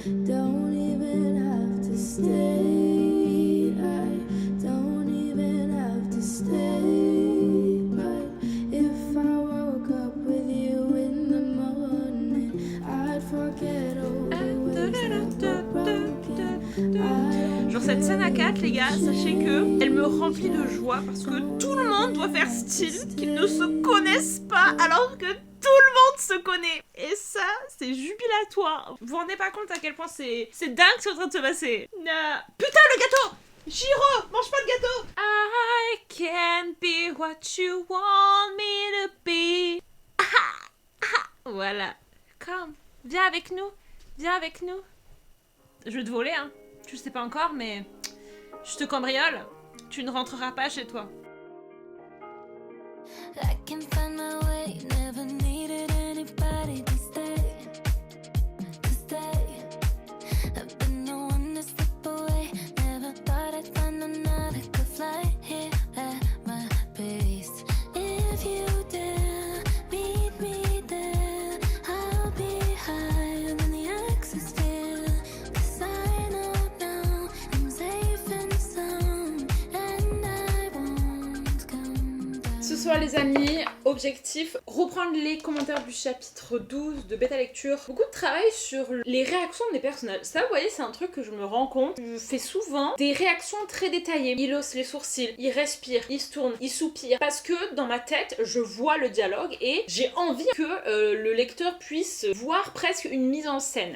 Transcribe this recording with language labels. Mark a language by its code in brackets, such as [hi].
[en] Don't even have to stay. I don't even have to stay. But if I woke up with you in the morning, I'd forget all the ways that were broken. [fr] Genre cette scène à 4, les gars, sachez que elle me remplit de joie parce que tout le monde doit faire style qu'ils ne se connaissent pas alors que tout le monde se connaît. Et ça, c'est jubilatoire. Vous vous rendez pas compte à quel point c'est dingue ce qui est en train de se passer. Putain, le gâteau! Chihiro, mange pas le gâteau! [en] I can be what you want me to be. [fr] Voilà. Come, viens avec nous. Viens avec nous. Je vais te voler, hein. Tu le sais pas encore, mais je te cambriole. Tu ne rentreras pas chez toi. [en] I can find my way, never needed anybody to stay, to stay. I've been the one to slip away, never thought I'd find another could fly here at my pace. If you dare meet me there, I'll be higher than the exosphere. 'Cause I know now I'm safe and sound, and I won't come down. [fr] Ce soir les amis, objectif, reprendre les commentaires du chapitre 12 de Bêta Lecture. Beaucoup de travail sur les réactions des personnages. Ça vous voyez, c'est un truc que je me rends compte. Je fais souvent des réactions très détaillées. Il hausse les sourcils, il respire, il se tourne, il soupire. Parce que dans ma tête, je vois le dialogue et j'ai envie que le lecteur puisse voir presque une mise en scène.